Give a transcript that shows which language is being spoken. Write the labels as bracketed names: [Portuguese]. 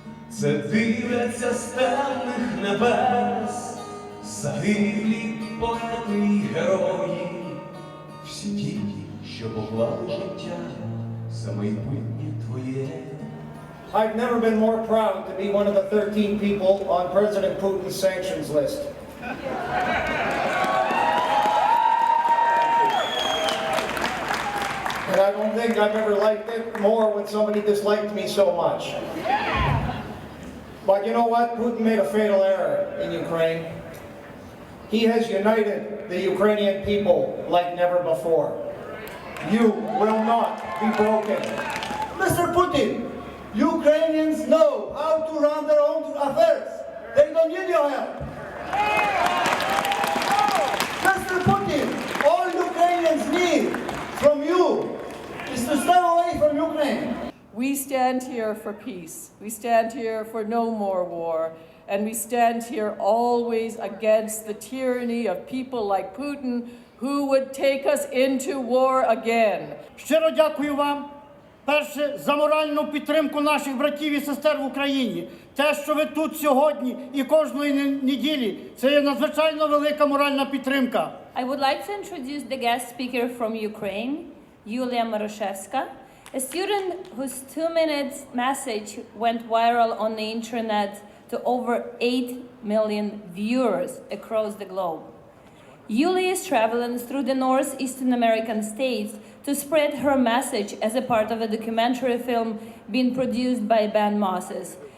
[Ukrainian] Це дивляться з темних небес, загиблі поети й герої, всі ті, що поклали життя за майбутнє твоє. [English] I've never been more proud to be one of the 13 people on President Putin's sanctions list. And I don't think I've ever liked it more when somebody disliked me so much. But you know what? Putin made a fatal error in Ukraine. He has united the Ukrainian people like never before. You will not be broken. Mr. Putin, Ukrainians know how to run their own affairs. They don't need your help. Mr. Putin, all Ukrainians need from you is to step away from Ukraine. We stand here for peace. We stand here for no more war. And we stand here always against the tyranny of people like Putin who would take us into war again. [Ukrainian] Щиро дякую вам, перше, за моральну підтримку наших братів і сестер в Україні. Те, що ви тут сьогодні і кожної неділі, це є надзвичайно велика моральна підтримка. [English] I would like to introduce the guest speaker from Ukraine, Yulia Marushevska, a student whose 2-minute message went viral on the internet to over 8 million viewers across the globe. Yulia is traveling through the northeastern American states to spread her message as a part of a documentary film being produced by Ben Moses.